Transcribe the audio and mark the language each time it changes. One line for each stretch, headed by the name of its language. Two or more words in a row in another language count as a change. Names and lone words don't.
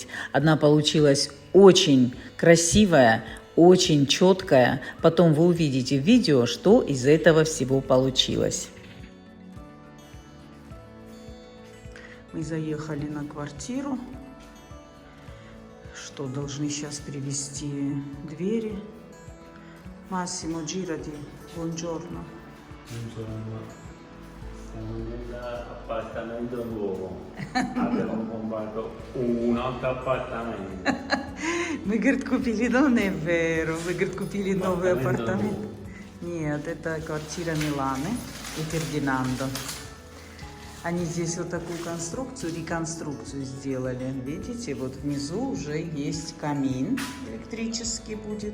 Russian: Она получилась очень красивая, очень четкая. Потом вы увидите в видео, что из этого всего получилось. Мы заехали на квартиру, что должны сейчас привезти двери.
Italian: Massimo, girati, buongiorno. Buongiorno, siamo nell'appartamento nuovo, abbiamo comprato un altro appartamento.
Russian: Мы, говорит, купили, но не веру, мы, говорит, купили новый апартамент. Нет, это квартира Миланы и Фердинандо. Они здесь вот такую реконструкцию сделали. Видите, вот внизу уже есть камин электрический будет.